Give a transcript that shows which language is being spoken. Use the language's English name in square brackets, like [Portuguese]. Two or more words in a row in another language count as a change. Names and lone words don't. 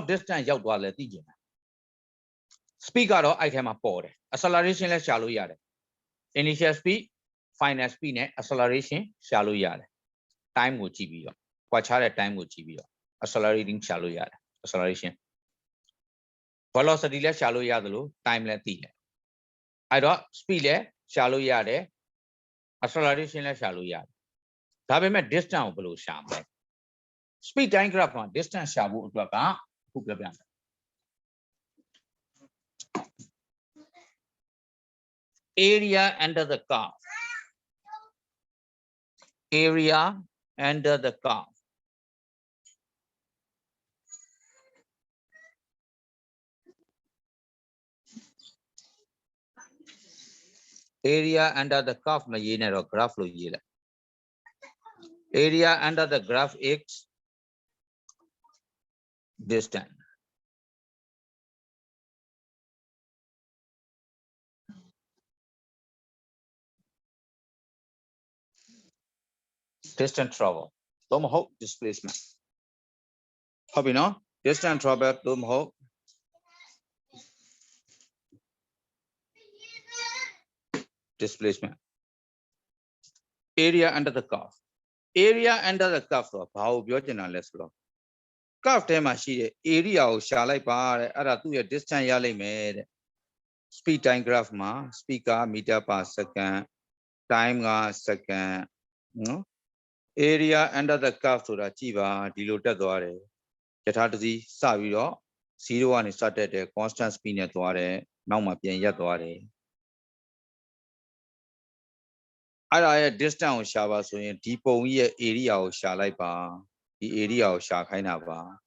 [Burmese] distance ရောက်သွားလဲသိကျင်တယ် speed ကတော့အဲ့ထဲမှာပေါ်တယ် acceleration လည်းရှာလို့ရတယ် [English] initial speed final speed [Burmese] နဲ့ acceleration ရှာလို့ရတယ် time ကိုကြည့်ပြီးတော့ကွာခြားတဲ့ time ကိုကြည့်ပြီးတော့ accelerating ရှာလို့ ရတယ် [English] acceleration velocity [Burmese] လည်းရှာလို့ရသလို time လည်းသိတယ်အဲ့တော့ speed လည်းရှာလို့ရတယ် acceleration လည်းရှာလို့ရတယ်ဒါပေမဲ့ distance ကိုဘယ်လိုရှာမလဲ [English] speed time graph [Burmese] မှာ distance ရှာဖို့အတွက်ကအခုပြောပြမယ် [English] area under the curve area under the curve area under the curve [Burmese] မရေးနဲ့တော့ [English] graph [Burmese] လို့ရေးလိုက် [English] area under the graph is distance distance travel [Burmese] တော့မဟုတ် [English] displacement [Burmese] ဟုတ်ပြီနော် [English] distance travel [Burmese] တော့မဟုတ် [English] displacement area under the curve area under the curve [Burmese] ဆိုတော့ဘာကိုပြောချင်တာလဲဆိုတော့ curve ထဲမှာရှိတဲ့ area ကိုရှာလိုက်ပါတဲ့ အဲ့ဒါသူ့ရဲ့ distance ရလိမ့်မယ်တဲ့ [English] speed time graph [Burmese] မှာ speed က [English] meter per second [Burmese] time က second နော် [English] area under the curve [Burmese] ဆိုတာကြည့်ပါဒီလိုတက်သွားတယ်ယထာတစီစပြီးတော့0ကနေစတက်တယ် [English] constant speed [Burmese] နဲ့သွားတယ်နောက်မှပြန်ရပ်သွားတယ်အဲ့ဒါရဲ့ distance ကိုရှာပါဆိုရင်ဒီပုံကြီးရဲ့ area ကိုရှာလိုက်ပါဒီ area ကိုရှာခိုင်းတာပါ